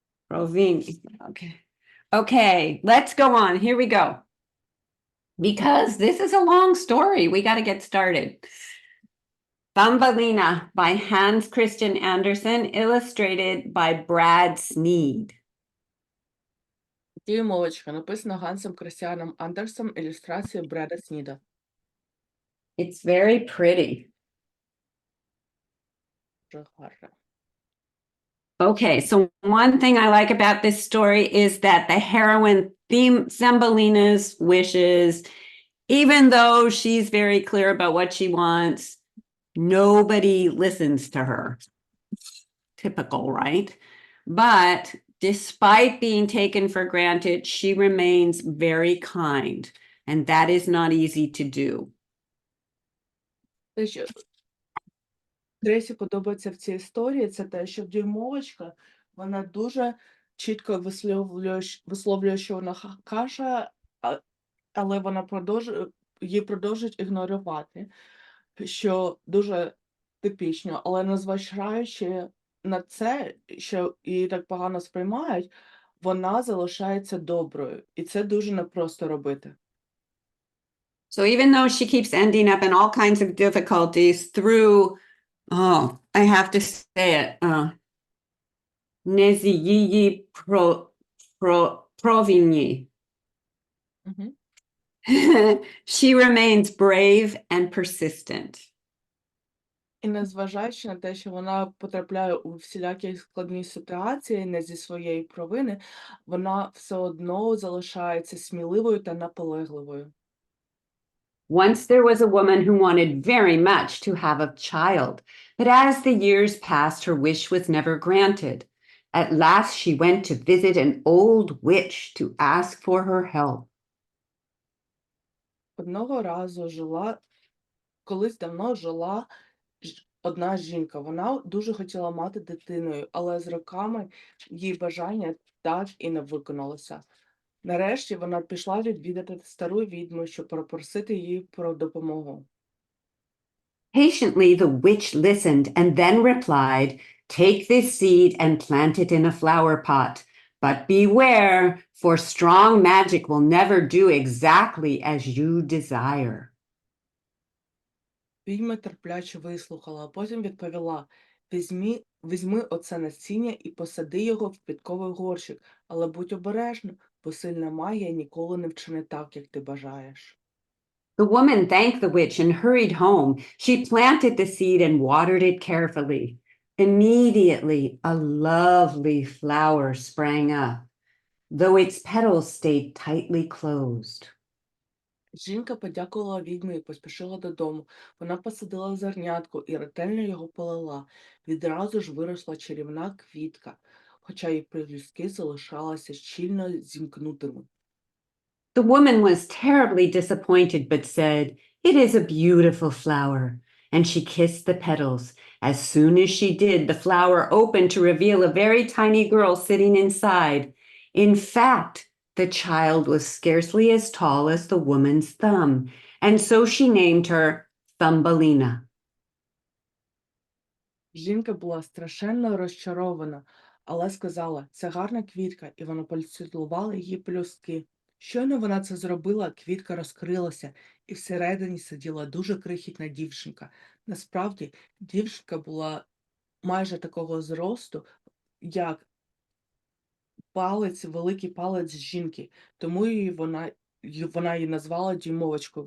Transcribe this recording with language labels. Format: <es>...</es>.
<en>Provini. Okay. Okay, let's go on. Here we go. Because this is a long story, we got to get started. Thumbelina by Hans Christian Andersen, illustrated by Brad Sneed.</en> <uk>Дюймовочка, написано Гансом Крістіаном Андерсом, ілюстрація Бреда Сніда.</uk> <en>It's very pretty.</en> <uk>Дуже гарно.</uk> <en>Okay, so one thing I like about this story is that the heroine Thumbelina's wishes, even though she's very clear about what she wants, nobody listens to her. Typical, right? But despite being taken for granted, she remains very kind, and that is not easy to do.</en> <uk>Те, що Тресі подобається в цій історії, це те, що дюймовочка, вона дуже чітко висловлює, що вона каже, але вона її продовжують ігнорувати, що дуже типічно, але незважаючи на це, що її так погано сприймають, вона залишається доброю, і це дуже непросто робити.</uk> <en>So even though she keeps ending up in all kinds of difficulties through, oh, I have to say it,</en> <uk>Neziyi Provigny. Мгм.</uk> <en>She remains brave and persistent.</en> <uk>І незважаючи на те, що вона потрапляє у всілякі складні ситуації не зі своєї провини, вона все одно залишається сміливою та наполегливою.</uk> <en>Once there was a woman who wanted very much to have a child, but as the years passed, her wish was never granted. At last, she went to visit an old witch to ask for her help.</en> <uk>Одного разу колись давно жила одна жінка. Вона дуже хотіла мати дитиною, але з роками її бажання так і не виконалося. Нарешті вона пішла відвідати стару відьму, щоб попросити її про допомогу.</uk> <en>Patiently, the witch listened and then replied, "Take this seed and plant it in a flower pot. But beware, for strong magic will never do exactly as you desire."</en> <uk>Відьма терпляче вислухала, а потім відповіла: візьми оце насіння і посади його в квітковий горщик, але будь обережна, бо сильна магія ніколи не вчинить так, як ти бажаєш.</uk> <en>The woman thanked the witch and hurried home. She planted the seed and watered it carefully. Immediately, a lovely flower sprang up, though its petals stayed tightly closed.</en> <uk>Жінка подякувала відьмі і поспішила додому. Вона посадила зернятко і ретельно його полила. Відразу ж виросла чарівна квітка, хоча її пелюстки залишалися щільно зімкнутими.</uk> <en>The woman was terribly disappointed, but said, "It is a beautiful flower, and she kissed the petals. As soon as she did, the flower opened to reveal a very tiny girl sitting inside. In fact, the child was scarcely as tall as the woman's thumb, and so she named her Thumbelina.</en> <uk>Жінка була страшенно розчарована, але сказала: «Це гарна квітка», і вона поцілувала її пелюстки. Щойно вона це зробила, квітка розкрилася, і всередині сиділа дуже крихітна дівчинка. Насправді, дівчинка була майже такого зросту, як палець, великий палець жінки, тому вона її назвала дюймовочкою.</uk>